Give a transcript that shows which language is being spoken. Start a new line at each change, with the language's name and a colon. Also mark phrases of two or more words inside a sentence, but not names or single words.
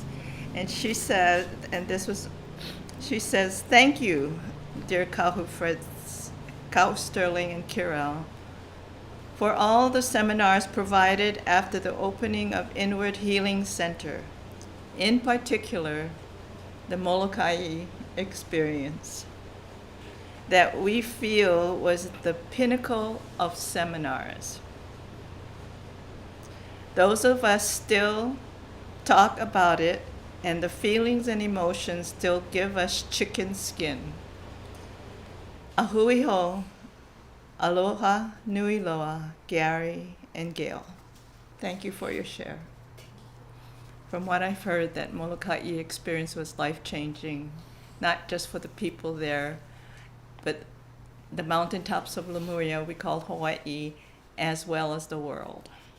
English: And she said, she says, thank you, dear Kahu Sterling and Kirel, for all the seminars provided after the opening of Inward Healing Center, in particular, the Molokai experience, that we feel was the pinnacle of seminars. Those of us still talk about it, and the feelings and emotions still give us chicken skin.
Hawaiian: Ahui ho, aloha nui loa,
English: Gary and Gail. Thank you for your share. From what I've heard, that Molokai experience was life-changing, not just for the people there, but the mountaintops of Lemuria, we call Hawaii, as well as the world.